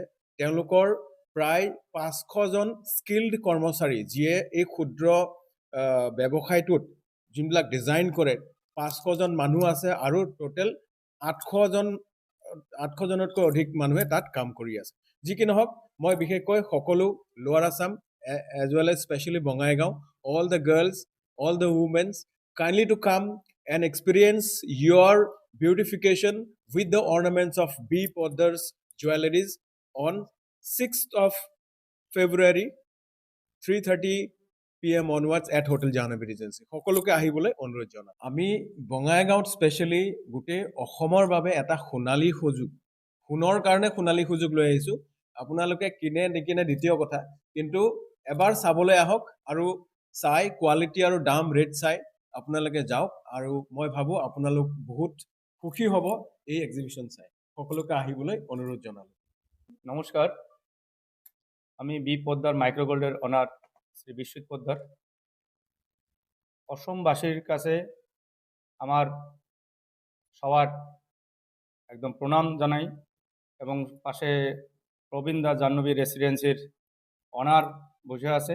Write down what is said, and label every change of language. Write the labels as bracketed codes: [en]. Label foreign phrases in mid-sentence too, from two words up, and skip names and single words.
[as] তেওঁলোকৰ প্ৰায় 500জন স্কিল্ড কৰ্মচাৰী যিয়ে এই ক্ষুদ্ৰ ব্যৱসায়টোত যোনবিলাক ডিজাইন কৰে 500জন মানুহ আছে আৰু টোটেল 800জনতকৈ অধিক মানুহে তাত কাম কৰি আছে। যি কি নহওক, মই বিশেষকৈ সকলো লোৱাৰ আছাম [en] as well as especially Bongaigaon, all the girls, all the women, kindly to come and experience your beautification with the ornaments of B. Poddar's jewelries on 6th of February 3:30 PM onwards at Hotel Jahnavi Regency. [as] সকলোকে আহিবলৈ অনুৰোধ জনাম। আমি বঙাইগাঁৱত স্পেচিয়েলি গোটেই অসমৰ বাবে এটা সোণালী সুযোগ, সোণৰ কাৰণে সোণালী সুযোগ লৈ আহিছোঁ। আপোনালোকে কিনে নিকিনে দ্বিতীয় কথা, কিন্তু এবাৰ চাবলৈ আহক আৰু চাই কোৱালিটি আৰু দাম ৰেট চাই আপোনালোকে যাওক, আৰু মই ভাবোঁ আপোনালোক বহুত সুখী হ'ব এই এক্সিবিশ্যন চাই। সকলোকে আহিবলৈ অনুৰোধ জনালোঁ। [bn] নমস্কার, আমি বি পদ্মার মাইক্রো গোল্ডের অনার শ্রী বিশ্বজিৎ পোদ্দার। অসমবাসীর কাছে আমার সবার একদম প্রণাম জানাই এবং পাশে প্রবীণদা জাহ্নবী রেসিডেন্সির অনার বসে আছে।